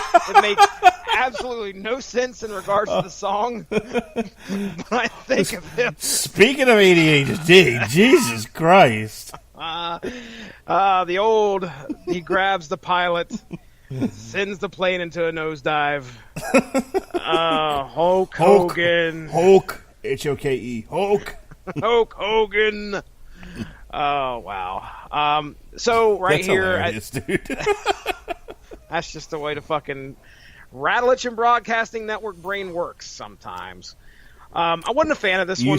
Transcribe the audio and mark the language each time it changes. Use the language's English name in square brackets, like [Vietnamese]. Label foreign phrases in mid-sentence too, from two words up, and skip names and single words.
[English] It makes absolutely no sense in regards to the song, but I think of him. Speaking of ADHD, Jesus Christ. He grabs the pilot, sends the plane into a nosedive. Hulk Hogan. Hulk. H-O-K-E. Hulk. Hulk Hogan. Oh, wow. So right That's here, hilarious, dude. that's just the way the fucking Radulich and Broadcasting Network brain works sometimes. I wasn't a fan of this one.